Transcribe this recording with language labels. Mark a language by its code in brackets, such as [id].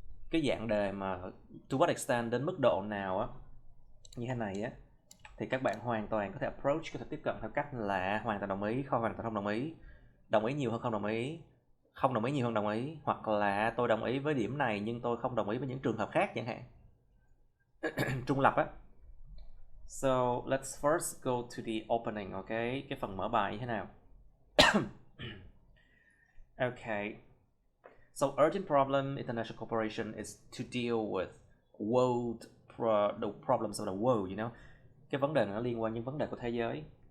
[vi] Cái dạng đề mà [en] to what extent, [vi] đến mức độ nào á, như thế này á, thì các bạn hoàn toàn có thể approach, có thể tiếp cận theo cách là hoàn toàn đồng ý, không hoàn toàn không đồng ý nhiều hơn không đồng ý nhiều hơn đồng ý, hoặc là tôi đồng ý với điểm này nhưng tôi không đồng ý với những trường hợp khác chẳng hạn. Trung lập á. [en] So let's first go to the opening, okay? [vi] Cái phần mở bài như thế nào? [en] Okay. So urgent problem international cooperation is to deal with world the problems of the world, you know. [vi] Cái vấn đề này nó liên quan đến vấn đề của thế giới.